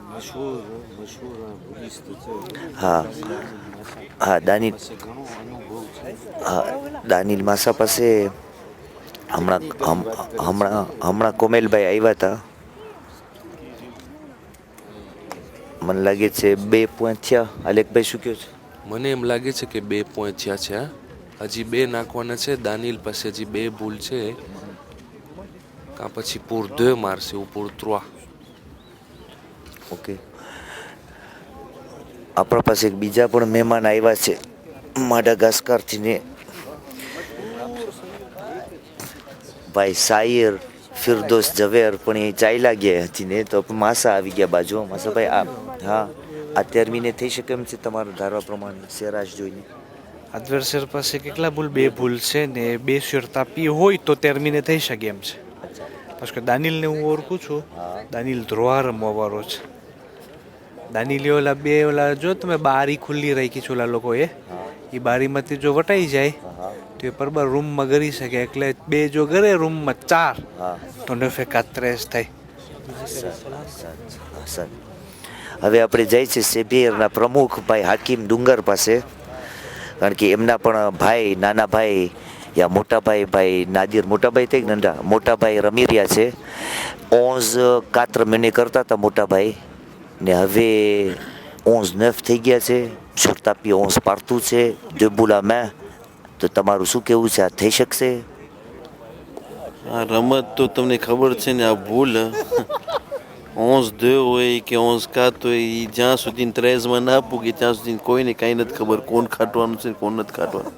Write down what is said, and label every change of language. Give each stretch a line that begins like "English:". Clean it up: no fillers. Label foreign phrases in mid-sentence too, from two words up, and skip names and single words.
Gujarati: હા હા, દાનિલ માસા પાસે હમણાં કોમેલભાઈ આવ્યા હતા. મને લાગે છે 2 પોઈન્ટ થયા. અલેકભાઈ શું કહો છો? મને એમ લાગે છે કે 2 પોઈન્ટ થયા છે. હજી 2 નાખવાના છે. દાનિલ પાસે હજી 2 ભૂલ છે, કાં પછી pour 2 મારશે
French: ou pour 3.
Gujarati: ઓકે, આપણા પાસે એક બીજા પણ મહેમાન આવ્યા છે માડાગાસ્કરથી ને, ભાઈ સાયર ફિરદોસ ઝવેર. પણ એ ચાલ્યા ગયા હતી ને તો માસા આવી ગયા બાજુ. માસાભાઈ હા, આ ટર્મિને થઈ શકે એમ છે તમારા ધારવા પ્રમાણે સેરાશ જોઈને? એડવર્સર પાસે કેટલા ભૂલ? 2 ભૂલ છે ને 2 શર્ટ આપી હોય તો ટર્મિને થઈ શકે એમ છે.
French: parce que
Gujarati: દાનિલને હું ઓળખું છું. દાનિલ ધ્રોવા રમવાવાળો છે. દાનિલે ઓલા જો તમે બારી ખુલ્લી રાખી છે ઓલા લોકોએ, એ બારીમાંથી જો વટાઈ જાય તો એ બરાબર રૂમમાં ગરી શકે. એટલે 2 જો ગરે રૂમમાં 4 તો 9-4 થાય. હવે આપણે જાય છે સેબિયરના પ્રમુખ ભાઈ હાકીમ ડુંગર પાસે, કારણ કે એમના પણ ભાઈ, નાના ભાઈ યા મોટા ભાઈ, ભાઈ નાદિર મોટા ભાઈ થઈ નંદા મોટા ભાઈ રમી રહ્યા છે. 11-4 મહિને કરતા હતા મોટા ભાઈ ને હવે 11-9 થઈ ગયા છે.
French: sur tapis 11 partout છે, 2 boules à main.
Gujarati: તો તમારું શું કહેવું છે, આ થઈ શકશે? આ રમત તો તમને ખબર છે ને, આ ભૂલ 11-2 હોય કે 11-4 હોય, એ જ્યાં સુધી 13માં ના પૂગે ત્યાં સુધી કોઈને કાંઈ નથી ખબર કોણ ખાટવાનું છે કોણ નથી ખાટવાનું.